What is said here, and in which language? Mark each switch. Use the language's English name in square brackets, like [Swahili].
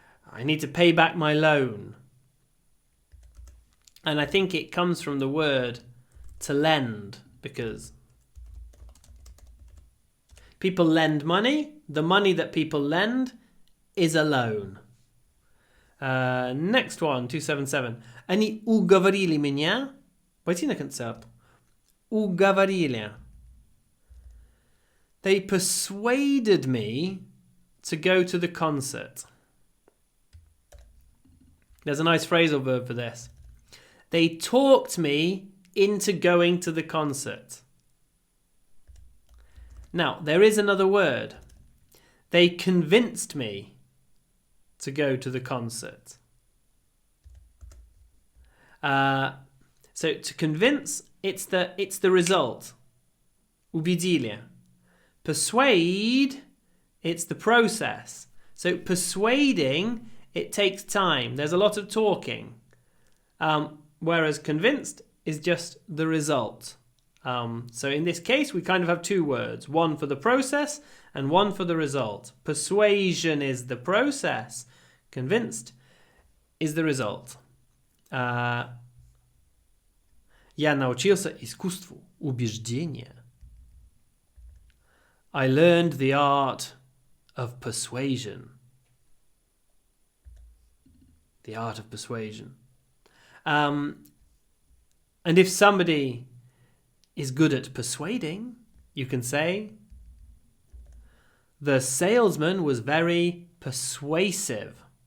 [English] I need to pay back my loan. And I think it comes from the word to lend, because people lend money. The money that people lend is a loan. Next one, 277. [Russian] Они уговорили меня пойти на концерт. Уговорили. [English] They persuaded me to go to the concert. There's a nice phrasal verb for this. They talked me into going to the concert. Now, there is another word. They convinced me to go to the concert. So to convince, it's the result. [Russian] Убедили. [English] Persuade, it's the process. So persuading, it takes time. There's a lot of talking. Whereas convinced is just the result. So in this case, we kind of have two words. One for the process and one for the result. Persuasion is the process. Convinced is the result. [Russian] Я научился искусству убеждения. [English] I learned the art of persuasion. The art of persuasion. And if somebody is good at persuading, you can say, the salesman was very persuasive.